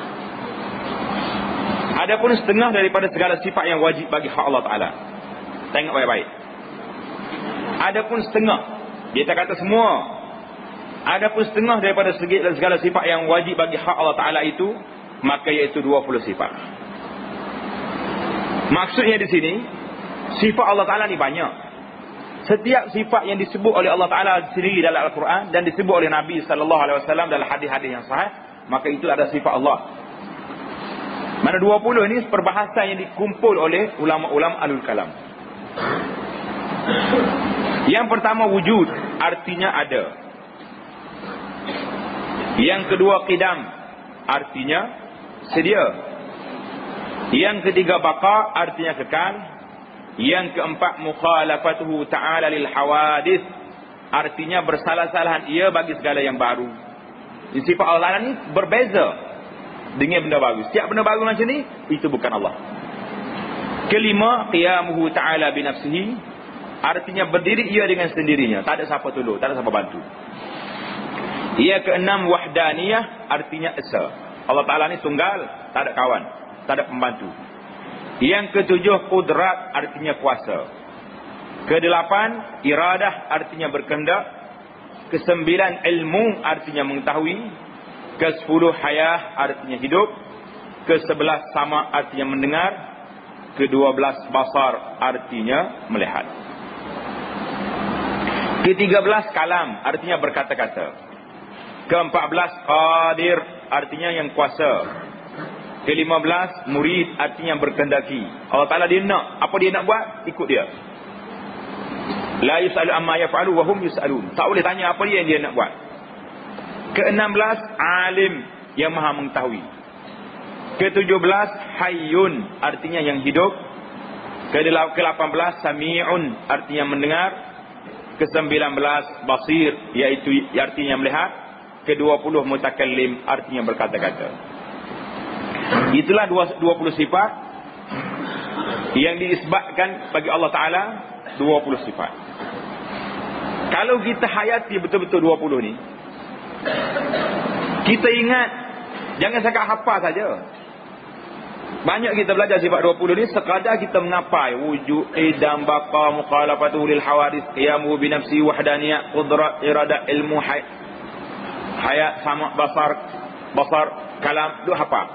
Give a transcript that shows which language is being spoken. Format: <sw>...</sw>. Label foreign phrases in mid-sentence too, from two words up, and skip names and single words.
<ms>Adapun setengah daripada segala sifat yang wajib bagi hak Allah Ta'ala, tengok baik-baik. Adapun setengah, dia tak kata semua. Adapun setengah daripada segala sifat yang wajib bagi hak Allah Ta'ala itu, maka iaitu 20 sifat. Maksudnya di sini, sifat Allah Ta'ala ni banyak. Setiap sifat yang disebut oleh Allah Ta'ala sendiri dalam Al-Quran dan disebut oleh Nabi SAW dalam hadis-hadis yang sahih, maka itu ada sifat Allah. Mana 20 ini perbahasan yang dikumpul oleh ulama-ulama Ahlul Kalam. Yang pertama wujud, artinya ada. Yang kedua qidam, artinya sedia. Yang ketiga baqa, artinya kekal. Yang keempat</ms> <ar>مخالفته تعالى للحوادث,</ar> <ms>artinya bersalah-salahan ia bagi segala yang baru. Sifat Allah ni berbeza dengan benda baru. Setiap benda baru macam ni, itu bukan Allah. Kelima</ms> <ar>قيامه تعالى بنفسه,</ar> <ms>artinya berdiri ia dengan sendirinya, tak ada siapa tolong, tak ada siapa bantu. Yang keenam wahdaniyah, artinya esa. Allah Ta'ala ni tunggal, tak ada kawan, tak ada pembantu. Yang ketujuh qudrat, artinya kuasa. Kedelapan iradah, artinya berkehendak. Kesembilan ilmu, artinya mengetahui. Kesepuluh hayah, artinya hidup. Kesebelas sama, artinya mendengar. Kedua-belas basar, artinya melihat. Ke-13 kalam, artinya berkata-kata. Ke-14 qadir, artinya yang kuasa. Ke-15 murid, artinya berkehendaki. Allah Ta'ala dia nak, apa dia nak buat, ikut dia.</ms> <ar>لا يسأل عما يفعل وهم يسألون.</ar> <ms>Tak boleh tanya apa dia yang dia nak buat. Ke-16 alim, yang maha mengetahui. Ke-17 hayyun, artinya yang hidup. Ke-18 sami'un, artinya mendengar. Ke-19 basir, iaitu artinya melihat. Ke-20 mutakallim, artinya berkata-kata. Itulah 20 sifat yang diisbatkan bagi Allah Ta'ala, 20 sifat. Kalau kita hayati betul-betul 20 ni, kita ingat, jangan sekadar hafal saja. Banyak kita belajar sifat 20 ni sekadar kita mengapai wujud, idam, baqa,</ms> <ar>مخالفته للحوادث, قيامه بنفسه,</ar> <ms>wahdaniyah, qudrat, iradah, ilmu, hayat, sama, basar, kalam, duk hafal.</ms>